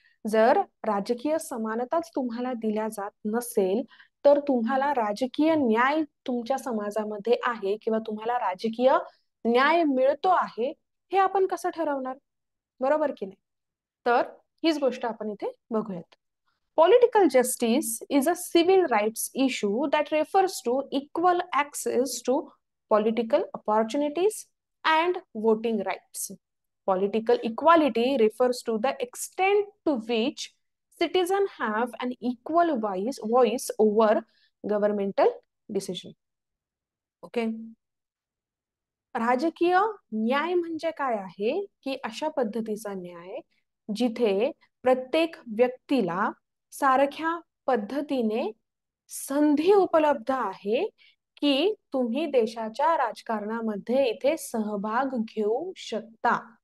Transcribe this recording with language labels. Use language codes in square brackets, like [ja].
[mr] जर राजकीय समानताच तुम्हाला दिल्या जात नसेल तर तुम्हाला राजकीय न्याय तुमच्या समाजामध्ये आहे किंवा तुम्हाला राजकीय न्याय मिळतो आहे हे आपण कसं ठरवणार, बरोबर की नाही. तर हीच गोष्ट आपण इथे बघूयात. [en] Political justice is a civil rights issue that refers to equal access to political opportunities and voting rights. Political equality refers to the extent to which citizens have an equal voice over governmental decision. Okay. [mr] राजकीय न्याय म्हणजे काय आहे की अशा पद्धतीचा न्याय जिथे प्रत्येक व्यक्तीला सारख्या पद्धतीने संधी उपलब्ध आहे की तुम्ही देशाच्या राजकारणामध्ये इथे सहभाग घेऊ शकता.